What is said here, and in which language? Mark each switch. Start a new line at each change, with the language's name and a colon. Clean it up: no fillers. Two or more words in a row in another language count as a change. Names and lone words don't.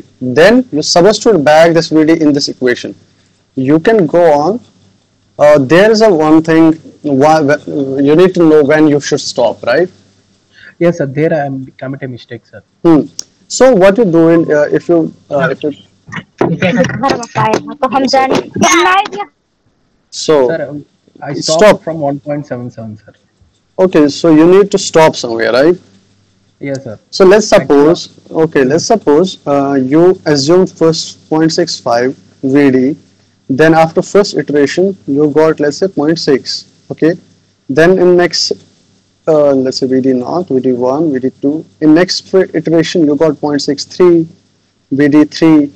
English: Then you substitute back this VD in this equation. You can go on. There is a one thing why you need to know when you should stop, right? Yes, sir. There I am commit a mistake, sir. Hmm. So what you do in if you
Hindi: तो हम जाने
English: so Sir, I stopped stop. from 1.77, sir. Okay, so you need to stop somewhere, right? Yes, sir. So let's Actually, suppose, okay, let's suppose you assume first 0.65 VD, then after first iteration you got let's say zero point 0.6, okay, then in next let's say VD naught, VD1, VD2, in next iteration you got 0.63, VD3.